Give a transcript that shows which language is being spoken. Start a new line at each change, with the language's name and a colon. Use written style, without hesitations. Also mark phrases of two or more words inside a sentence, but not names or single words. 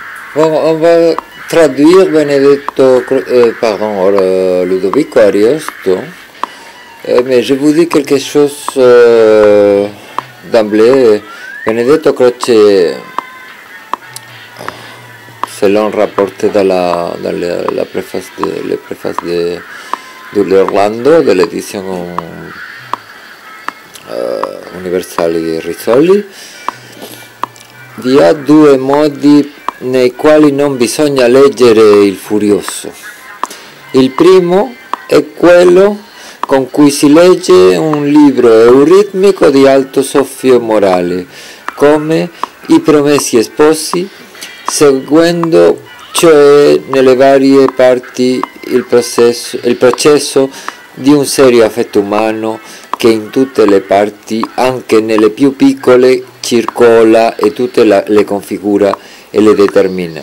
French: Bon, on va traduire Ludovico Ariosto, mais je vous dis quelque chose d'emblée. Benedetto Croce, selon rapporté dans la préface de l'Orlando, de l'édition
Italian: universale di Rizzoli, vi ha due modi nei quali non bisogna leggere il Furioso. Il primo è quello con cui si legge un libro euritmico di alto soffio morale, come I Promessi Sposi, seguendo cioè nelle varie parti il processo di un serio affetto umano che in tutte le parti, anche nelle più piccole, circola e tutte le configura e le determina.